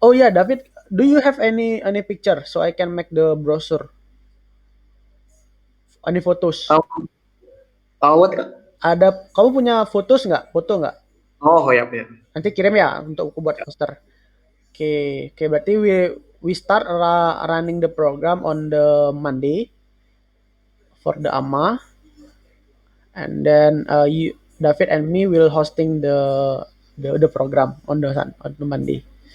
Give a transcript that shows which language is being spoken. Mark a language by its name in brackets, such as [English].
[English] Oh yeah, David, do you have any picture so I can make the brochure? Any photos? Um, what? [Indonesian] Ada kamu punya fotos nggak? Foto nggak? Oh ya, ya. Nanti kirim ya untuk aku buat poster. Oke, oke berarti [English] we start running the program on the Monday for the AMA, and then you David and me will hosting the program on the Monday.